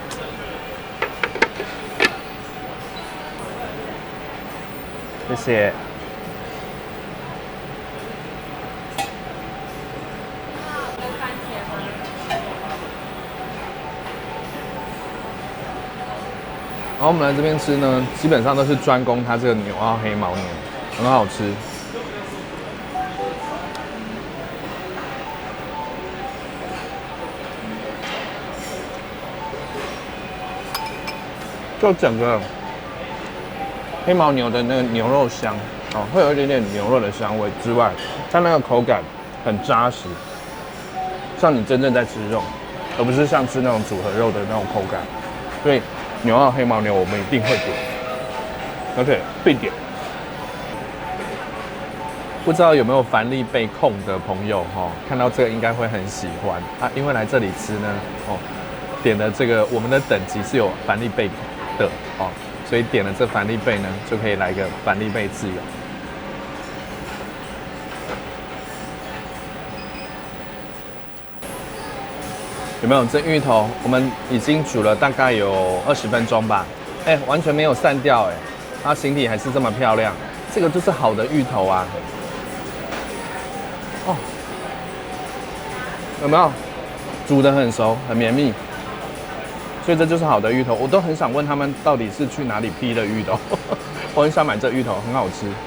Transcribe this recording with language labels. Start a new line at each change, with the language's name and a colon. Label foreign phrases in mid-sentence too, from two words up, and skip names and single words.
Chinese: 謝謝。然後我們來這邊吃呢，基本上都是專攻它這個紐澳黑牦牛，很好吃。就整個黑牦牛的那個牛肉香哦，會有一點點牛肉的香味之外，它那個口感很扎實，像你真正在吃肉，而不是像吃那種組合肉的那種口感，所以。紐澳黑牦牛我們一定會點，而且必點。不知道有沒有凡立貝控的朋友哈，看到這個應該會很喜歡啊，因為來這裡吃呢，哦，點的這個我們的等級是有凡立貝的哦，所以點了這凡立貝呢，就可以來個凡立貝自由。有沒有這芋頭？我們已經煮了大概有20分鐘吧，哎，完全沒有散掉哎，它形體還是這麼漂亮，這個就是好的芋頭啊。哦，有沒有？煮得很熟，很綿密，所以這就是好的芋頭。我都很想問他們到底是去哪裡批的芋頭，我很想買這芋頭，很好吃。